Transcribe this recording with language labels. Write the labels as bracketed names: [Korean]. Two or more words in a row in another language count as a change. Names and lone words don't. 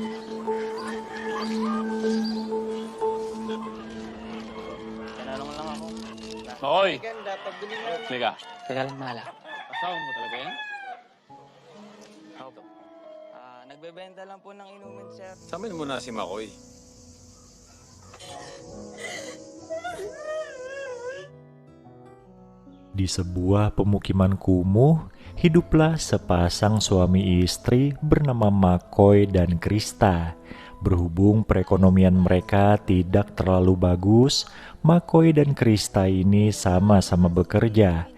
[Filipino] Tinanong lang ako. Hoy! Ganda, pabili na. Halika. teka lang mahal. Asawa mo talaga yan? Opo. Nagbebenta lang po ng inumin, sir. Samin mo na si Makoy. [Indonesian] Di sebuah pemukiman kumuh, hiduplah sepasang suami istri bernama Makoy dan Krista. Berhubung perekonomian mereka tidak terlalu bagus, Makoy dan Krista ini sama-sama bekerja.